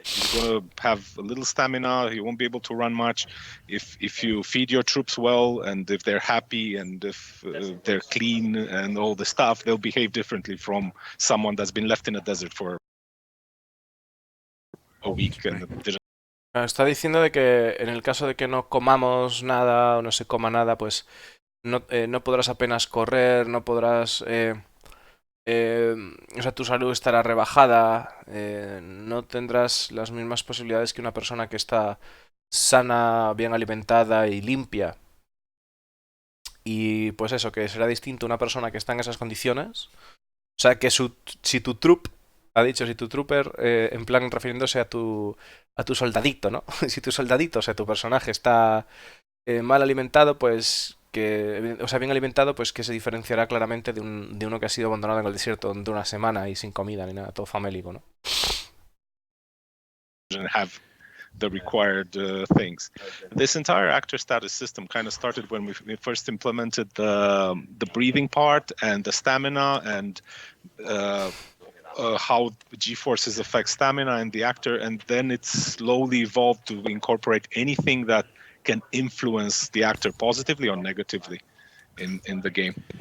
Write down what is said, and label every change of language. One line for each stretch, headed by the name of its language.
English: He's going to have a little stamina. He won't be able to run much. If you feed your troops well, and if they're happy, and if they're clean and all the stuff, they'll behave differently from someone that's been left in a desert for a week and didn't.
Spanish: Está diciendo de que en el caso de que no comamos nada o no se coma nada, pues no podrás apenas correr, no podrás... o sea, tu salud estará rebajada, no tendrás las mismas posibilidades que una persona que está sana, bien alimentada y limpia. Y pues eso, que será distinto una persona que está en esas condiciones. O sea, que si tu troop, ha dicho, si tu trooper, en plan refiriéndose a tu soldadito, ¿no? Si tu soldadito, o sea, tu personaje está mal alimentado, pues o sea, bien alimentado, pues que se diferenciará claramente de uno que ha sido abandonado en el desierto de una semana y sin comida ni nada, todo famélico, ¿no?
English: Have the required things. This entire actor status system kind of started when we first implemented the breathing part and the stamina and how G-forces affect stamina and the actor, and then it slowly evolved to incorporate anything that can influence the actor positively or negatively in the game.